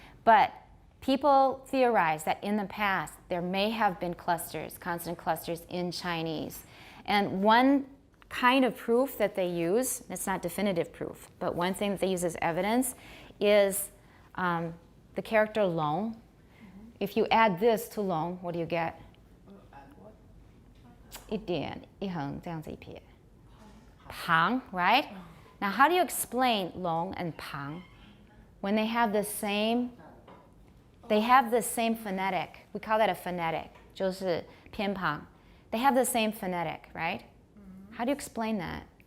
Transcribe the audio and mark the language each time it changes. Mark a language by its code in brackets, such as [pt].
[en] But people theorize that in the past, there may have been clusters, consonant clusters in Chinese. And one kind of proof that they use, it's not definitive proof, but one thing that they use as evidence is the character long. If you add this to long, what do you get? [zh] 一点一横这样子一撇 pang, [en] right? Now how do you explain long and pang when they have the same phonetic? We call that a phonetic, [zh] 就是偏旁. [en] They have the same phonetic, right? How do you explain that?